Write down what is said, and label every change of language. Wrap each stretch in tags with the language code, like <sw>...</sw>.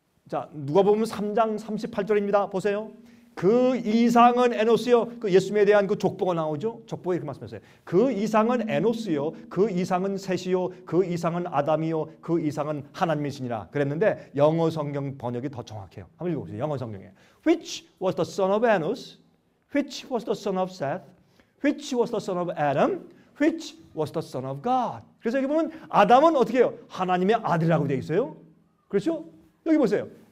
<ko>자, 누가복음 3장 38절입니다. 보세요. 그 이상은 에노스요. 그 예수님에 대한 그 족보가 나오죠. 족보에 이렇게 말씀했어요. 그 이상은 에노스요. 그 이상은 셋이요. 그 이상은 아담이요. 그 이상은 하나님이시니라. 그랬는데 영어 성경 번역이 더 정확해요. 한번 읽어보세요. 영어 성경에.</ko> <en>Which was the son of Enos? Which was the son of Seth? Which was the son of Adam? Which was the son of God?</en> <ko>그래서 여기 보면 아담은 어떻게 해요? 하나님의 아들이라고 되어 있어요. 그렇죠? 여기 보세요.</ko>